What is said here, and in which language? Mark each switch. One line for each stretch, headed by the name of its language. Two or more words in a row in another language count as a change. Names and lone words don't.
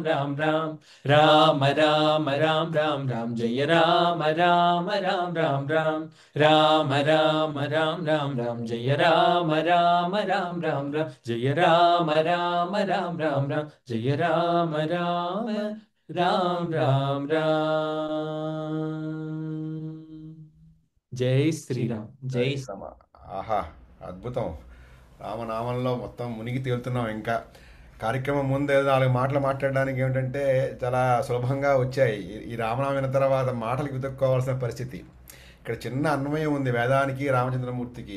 Sanskrit: राम राम राम राम राम राम राम जय राम राम राम राम राम राम राम राम राम राम जय राम राम राम राम राम जय राम राम राम राम राम जय राम राम राम राम राम जय श्री राम जय
Telugu: రామ. ఆహా, అద్భుతం. రామనామంలో మొత్తం మునిగి తేలుతున్నాం. ఇంకా కార్యక్రమం ముందు ఏదో 4 మాటలు మాట్లాడడానికి ఏమిటంటే చాలా సులభంగా వచ్చాయి. ఈ రామనామం విన్న తర్వాత మాటలకు వెతుక్కోవాల్సిన పరిస్థితి. ఇక్కడ చిన్న అన్వయం ఉంది వేదానికి, రామచంద్రమూర్తికి.